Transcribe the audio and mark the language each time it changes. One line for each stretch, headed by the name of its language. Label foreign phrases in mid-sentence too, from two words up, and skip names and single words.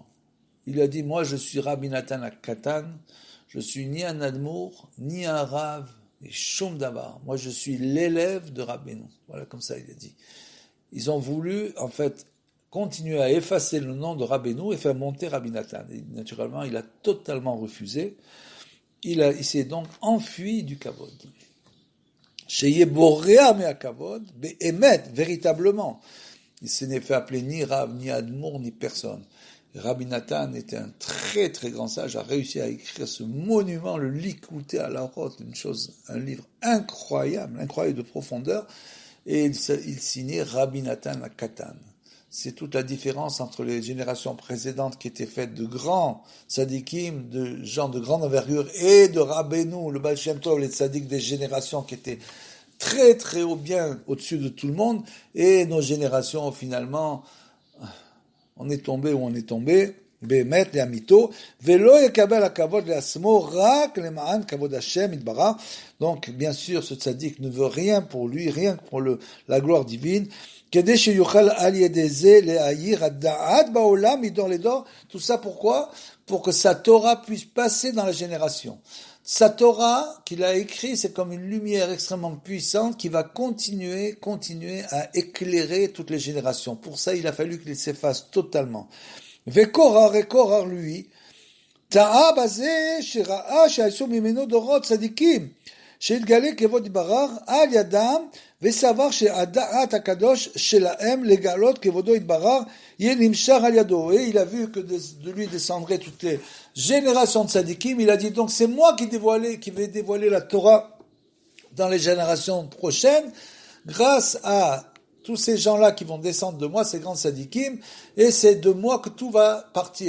French: Il a dit, moi je suis Rabbi Nathan à Katan, je suis ni un Admour, ni un Rav, ni
Hebrew: שום דבר.
French: Moi je suis l'élève de Rabbeinu. Voilà, comme ça il a dit. Ils ont voulu, en fait, continuer à effacer le nom de Rabbeinu et faire monter Rabbi Nathan. Et naturellement, il a totalement refusé. Il s'est donc enfui du kavod.
Hebrew: שבורח מהכבוד, באמת,
French: véritablement. Il s'est n'est fait appeler ni Rav, ni Admour, ni personne. Rabbi Nathan était un très très grand sage, a réussi à écrire ce monument, le Likouté à la rote, un livre incroyable de profondeur, et il signait Rabbi Nathan à Katan. C'est toute la différence entre les générations précédentes qui étaient faites de grands tzadikim, de gens de grande envergure, et de Rabbeinu, le Baal Shem Tov, les tzadiks des générations qui étaient très très haut, bien au-dessus de tout le monde, et nos générations finalement, on est tombé où on est tombé,
Hebrew: באמת לאמיתו, ולא יקבל הכבוד לעצמו רק למען כבוד השם יתברך.
French: Donc, bien sûr, ce tzaddik ne veut rien pour lui, rien que pour la gloire divine.
Hebrew: כדי שיוכל על ידי זה להאיר הדעת בעולם מדור לדור.
French: Tout ça pourquoi? Pour que sa Torah puisse passer dans la génération. Sa Torah qu'il a écrit, c'est comme une lumière extrêmement puissante qui va continuer à éclairer toutes les générations. Pour ça, il a fallu qu'il s'efface totalement.
Hebrew: וקורח lui, טעה בזה שראה שעשו ממנו דורות צדיקים, שהתגלה כבוד יתברך על ידם, וסבר שהדעת הקדוש שלהם לגלות כבודו יתברך, יהיה נמשך על ידו.
French: Et il a vu que de lui descendraient toutes les générations de tzadikim. Il a dit donc c'est moi qui vais dévoiler la Torah dans les générations prochaines, grâce à tous ces gens-là qui vont descendre de moi, ces grands tzadikim, et c'est de moi que tout va partir.